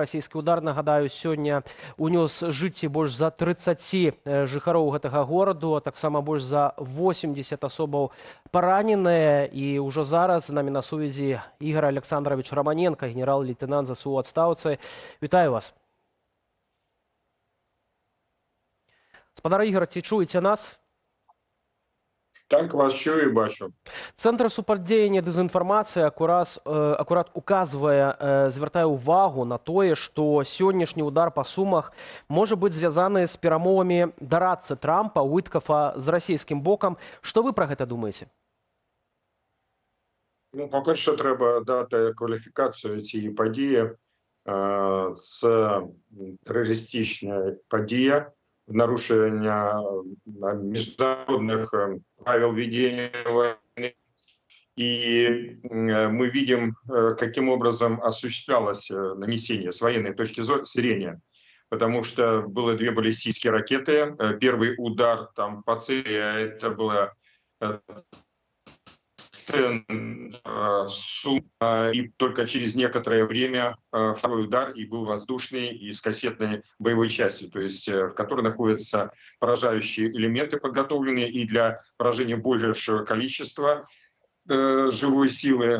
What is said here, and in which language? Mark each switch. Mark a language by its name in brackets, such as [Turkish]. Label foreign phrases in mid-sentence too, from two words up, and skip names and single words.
[Belarusian] Расійскі удар, нагадаю, сёння унёс жыцці больш за 30 жыхароў гэтага гораду, а таксама больш за 80 асобаў параненыя. І ўжо зараз з намі на сувязі Ігор Александрович Романенко, генерал-лейтенант ЗСУ ў адстаўцы. Вітаю вас. Спадар Ігор, ці чуєте нас? [Ukrainian] Так, вас чую і бачу. [Belarusian] Центр супрацьдзеяння дэзінфармацыі акурат указвае, звяртае ўвагу на тое, што сённяшні удар па Сумах можа быць звязаны з перамовамі дарадцы Трампа, Уіткафа з расійскім бокам. Што вы пра гэта думаеце? Ну, [Ukrainian] па-перше, треба дати кваліфікацію цієї події. Це терористична подія, [Russian] нарушение международных правил ведения войны. И мы видим, каким образом осуществлялось нанесение с военной точки зрения. Потому что было 2 баллистические ракеты. Первый удар там по цели, это было и только через некоторое время второй удар и был воздушный и с кассетной боевой частью, то есть в которой находятся поражающие элементы, подготовленные и для поражения большего количества живой силы.